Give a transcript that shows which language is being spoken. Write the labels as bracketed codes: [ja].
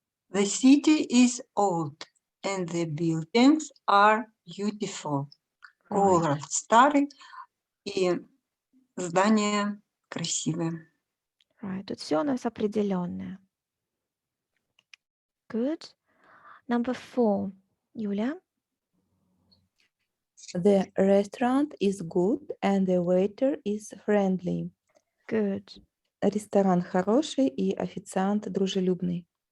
[en] The city is old and the buildings are beautiful. Right. [ru] Город старый и здания красивые. [en] Right. [ru] Тут все у нас определенное. [en] Good. Number 4. Юля. The restaurant is good and the waiter is friendly. Good. [ru] Ресторан хороший и официант дружелюбный.